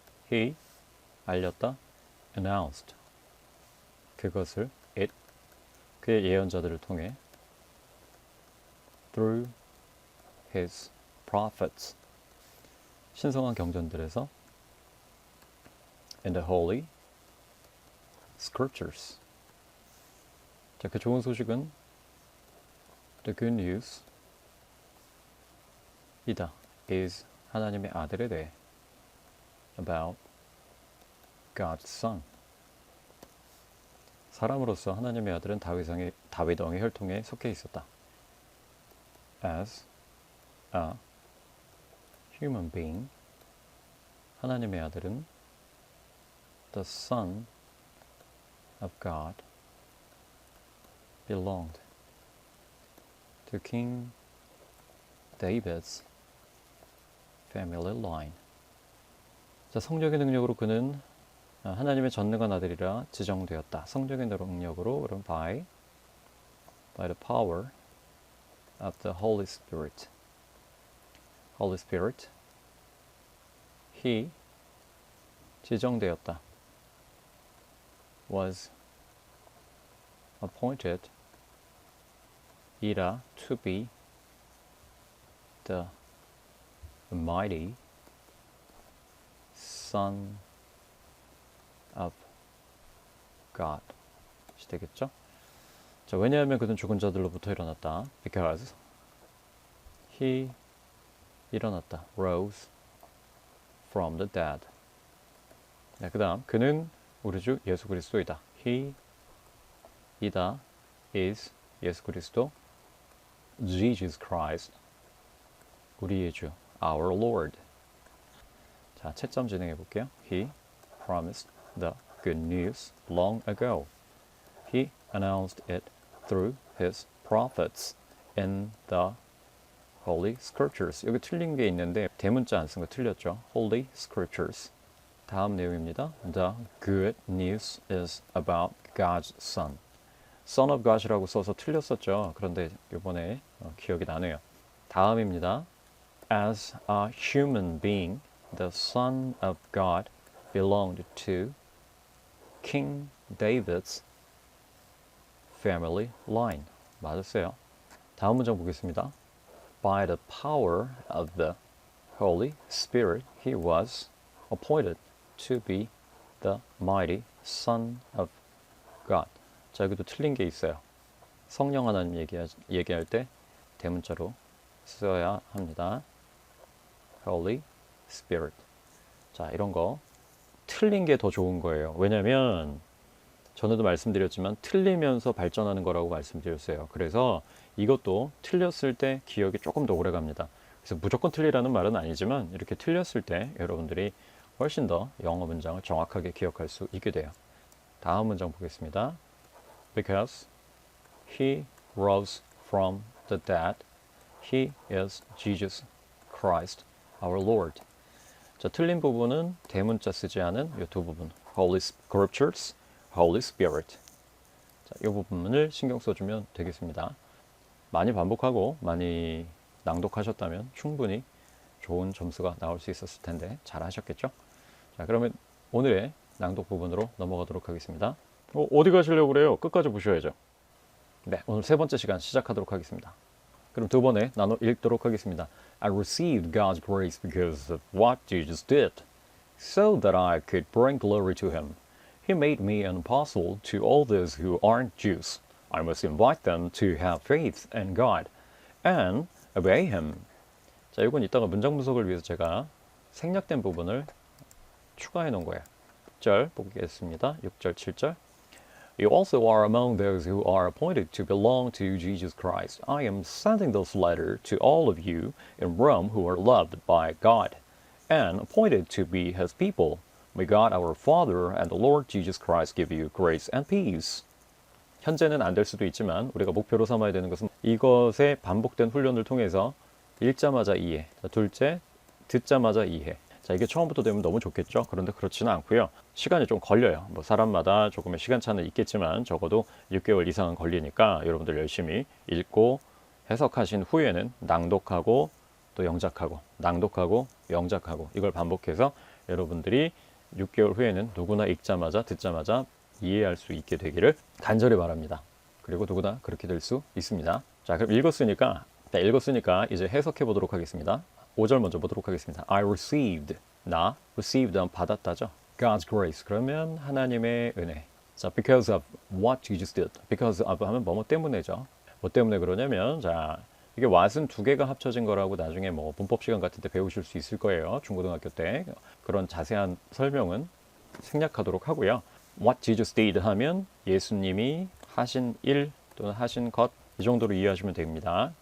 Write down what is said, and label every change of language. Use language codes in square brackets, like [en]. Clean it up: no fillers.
[en] He [ko] 알렸다 [en] announced [ko] 그것을 [en] it [ko] 그의 예언자들을 통해 [en] through his prophets [ko] 신성한 경전들에서 [en] in the holy scriptures [ko] 자, 그 좋은 소식은 [en] the good news [ko] 이다 [en] is [ko] 하나님의 아들에 대해 [en] about God's son [ko] 사람으로서 하나님의 아들은 다윗 왕의 혈통에 속해 있었다. [en] As a human being [ko] 하나님의 아들은 [en] the son of God belonged to King David's family line. [ko] 자, 성령의 능력으로 그는 하나님의 전능한 아들이라 지정되었다. 성령의 능력으로 그럼 [en] by the power of the Holy Spirit. Holy Spirit. He [ko] 지정되었다. [en] Was appointed [ko] 이라 [en] to be the mighty Son of God [ko] 되겠죠? 자, 왜냐하면 그는 죽은 자들로부터 일어났다. [en] Because he [ko] 일어났다. [en] Rose from the dead. [ko] 네, 그 다음 그는 우리 주 예수 그리스도이다. [en] He [ko] 이다. [en] is [ko] 예수 그리스도. [en] Jesus Christ [ko] 우리의 주 [en] our Lord. [ko] 자, 채점 진행해 볼게요. [en] He promised the good news long ago. He announced it through his prophets in the Holy Scriptures. [ko] 여기 틀린 게 있는데 대문자 안 쓴 거 틀렸죠. Holy Scriptures. 다음 내용입니다. [en] The good news is about God's Son. [ko] Son of God이라고 써서 틀렸었죠. 그런데 이번에 기억이 나네요. 다음입니다. [en] As a human being, the Son of God belonged to King David's family line. [ko] 맞았어요. 다음 문장 보겠습니다. [en] By the power of the Holy Spirit, he was appointed to be the mighty Son of God. [ko] 자, 여기도 틀린 게 있어요. 성령 하나님 얘기할 때 대문자로 써야 합니다. [en] Holy Spirit. [ko] 자, 이런 거 틀린 게 더 좋은 거예요. 왜냐면 전에도 말씀드렸지만 틀리면서 발전하는 거라고 말씀드렸어요. 그래서 이것도 틀렸을 때 기억이 조금 더 오래 갑니다. 그래서 무조건 틀리라는 말은 아니지만 이렇게 틀렸을 때 여러분들이 훨씬 더 영어 문장을 정확하게 기억할 수 있게 돼요. 다음 문장 보겠습니다. Because he rose from the dead, he is Jesus Christ, our Lord. 자, 틀린 부분은 대문자 쓰지 않은 이 두 부분, Holy Scriptures, Holy Spirit. 자, 이 부분을 신경 써주면 되겠습니다. 많이 반복하고 많이 낭독하셨다면 충분히 좋은 점수가 나올 수 있었을 텐데 잘 하셨겠죠? 자, 그러면 오늘의 낭독 부분으로 넘어가도록 하겠습니다. 어디 가시려고 그래요? 끝까지 보셔야죠. 네, 오늘 세 번째 시간 시작하도록 하겠습니다. 그럼 두 번에 나눠 읽도록 하겠습니다. [en] I received God's grace because of what Jesus did, so that I could bring glory to Him. He made me an apostle to all those who aren't Jews. I must invite them to have faith in God and obey Him. [ko] 자, 이건 이따가 문장 분석을 위해서 제가 생략된 부분을 추가해 놓은 거예요. 6절 보겠습니다. 6절, 7절. [en] You also are among those who are appointed to belong to Jesus Christ. I am sending this letter to all of you in Rome who are loved by God and appointed to be His people. May God our Father and the Lord Jesus Christ give you grace and peace. [ko] 현재는 안 될 수도 있지만 우리가 목표로 삼아야 되는 것은 이것의 반복된 훈련을 통해서 읽자마자 이해, 자, 둘째 듣자마자 이해. 자, 이게 처음부터 되면 너무 좋겠죠. 그런데 그렇지는 않고요. 시간이 좀 걸려요. 뭐 사람마다 조금의 시간차는 있겠지만 적어도 6개월 이상은 걸리니까 여러분들 열심히 읽고 해석하신 후에는 낭독하고 또 영작하고 낭독하고 영작하고 이걸 반복해서 여러분들이 6개월 후에는 누구나 읽자마자 듣자마자 이해할 수 있게 되기를 간절히 바랍니다. 그리고 누구나 그렇게 될 수 있습니다. 자, 그럼 읽었으니까 이제 해석해 보도록 하겠습니다. 5절 먼저 보도록 하겠습니다. [en] I received, [ko] 나 [en] received [ko] 하면 받았다죠. [en] God's grace, [ko] 그러면 하나님의 은혜. [en] 자, because of what you just did. because of [ko] 하면 뭐뭐 때문에죠. 뭐 때문에 그러냐면, 자, 이게 what은 두 개가 합쳐진 거라고 나중에 뭐 문법 시간 같은 때 배우실 수 있을 거예요. 중고등학교 때. 그런 자세한 설명은 생략하도록 하고요. [en] What Jesus did [ko] 하면 예수님이 하신 일 또는 하신 것, 이 정도로 이해하시면 됩니다.